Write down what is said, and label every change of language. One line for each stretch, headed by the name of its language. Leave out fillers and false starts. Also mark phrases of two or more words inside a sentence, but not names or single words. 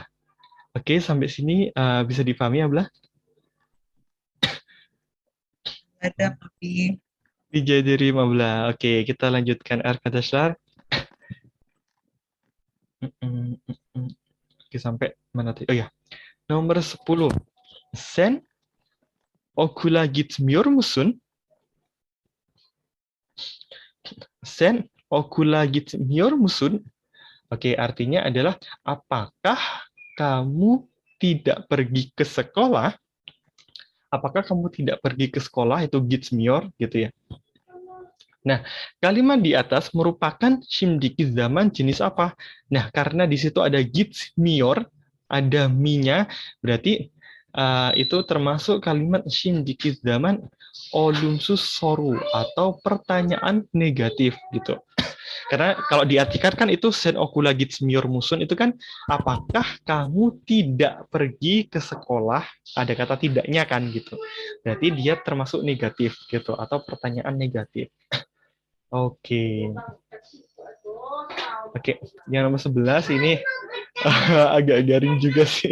Indonesian: Oke, sampai sini bisa dipahami, Ablah? Ada Abi. Dijadiri, Ablah. Oke, kita lanjutkan Arkadashar. Oke, sampai mana tadi? Oh ya, nomor 10.
Turkish: Sen okula gitmiyor musun? Sen okula gitmiyor musun?
Indonesian: Oke, artinya adalah apakah kamu tidak pergi ke sekolah? Apakah kamu tidak pergi ke sekolah, itu gitmiyor gitu ya. Nah, kalimat di atas merupakan
Turkish: şimdiki zaman
Indonesian: jenis apa? Nah, karena di situ ada gitmiyor, ada mi-nya, berarti itu termasuk kalimat
Turkish: şimdiki zaman olumsuz soru
Indonesian: atau pertanyaan negatif gitu. Karena kalau diartikan kan itu
Turkish: sen okula gitmiyor musun
Indonesian: itu kan apakah kamu tidak pergi ke sekolah? Ada kata tidaknya kan gitu. Berarti dia termasuk negatif gitu atau pertanyaan negatif. Oke. Oke, yang nomor 11 ini agak garing juga sih.